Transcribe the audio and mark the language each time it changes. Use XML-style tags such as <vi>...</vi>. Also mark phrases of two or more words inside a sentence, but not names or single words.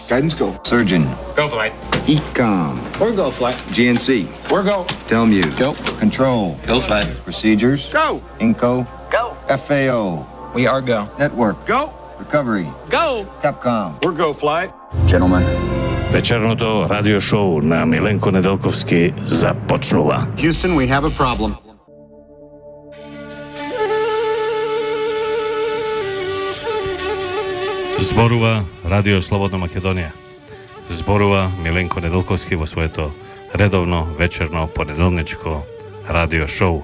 <en>Guidance go. Surgeon. Go flight. Ecom. We're go flight. GNC. We're go. Telmuse. Go. Control. Go flight. Procedures. Go. Inco. Go. FAO. We are go. Network. Go. Recovery. Go. Capcom. We're go flight. Gentlemen.</en> <mk>Вечерното радиошоу на Миленко Неделковски започнува.</mk> <en>Houston, we have a problem.</en> <mk>Зборува Радио Слободна Македонија. Зборува Миленко Неделковски во своето редовно вечерно понеделничко радиошоу.</mk>